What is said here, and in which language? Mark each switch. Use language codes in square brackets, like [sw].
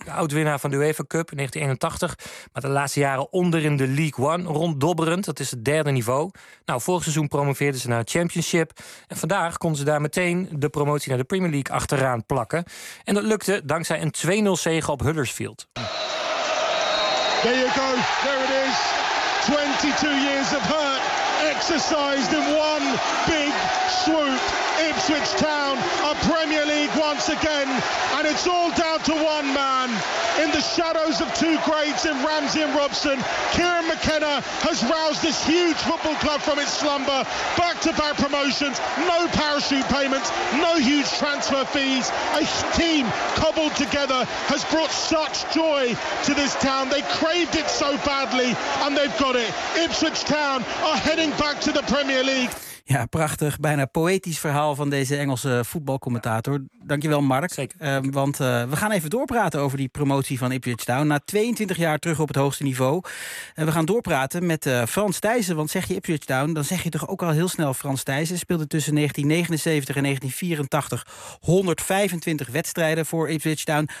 [nl] De oud-winnaar van de UEFA Cup in 1981. Maar de laatste jaren onder in de League One. Ronddobberend, dat is het derde niveau. Nou, vorig seizoen promoveerden ze naar het Championship. En vandaag konden ze daar meteen de promotie naar de Premier League achteraan plakken. En dat lukte dankzij een 2-0 zege op Huddersfield. [en] There you go, there it is. 22 years of hurt exercised in one big swoop. Ipswich Town are Premier League once again. And it's all down to one man in the shadows of two greats in Ramsey and Robson. Kieran McKenna has roused this huge football club from its slumber. Back-to-back promotions, no parachute payments, no huge transfer fees. A team cobbled together has brought such joy to this town. They craved it so badly and they've got it. Ipswich Town are heading back to the Premier League. [nl] Ja, prachtig. Bijna poëtisch verhaal van deze Engelse voetbalcommentator. Dankjewel, Mark. Zeker. Want we gaan even doorpraten over die promotie van Ipswich Town. Na 22 jaar terug op het hoogste niveau. We gaan doorpraten met Frans Thijssen. Want zeg je Ipswich Town, dan zeg je toch ook al heel snel Frans Thijssen. Speelde tussen 1979 en 1984 125 wedstrijden voor Ipswich Town.